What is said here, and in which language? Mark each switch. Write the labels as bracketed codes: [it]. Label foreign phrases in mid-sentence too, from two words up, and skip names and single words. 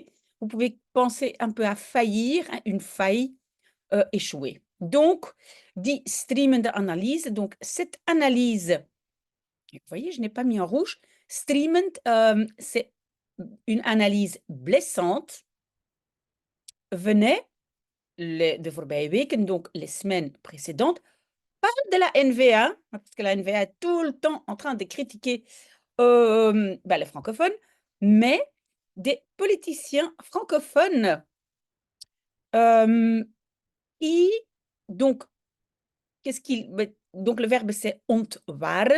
[fr] Vous pouvez penser un peu à faillir, hein, une faille, échouer. Donc, [nl] die streamende analyse, [fr] donc cette analyse, vous voyez, je n'ai pas mis en rouge. Streamend, c'est une analyse blessante, venait de [nl] voorbije weken, [fr] donc les semaines précédentes, pas de la NVA, parce que la NVA est tout le temps en train de critiquer les francophones, mais des politiciens francophones qui, donc, donc le verbe c'est ontwaren.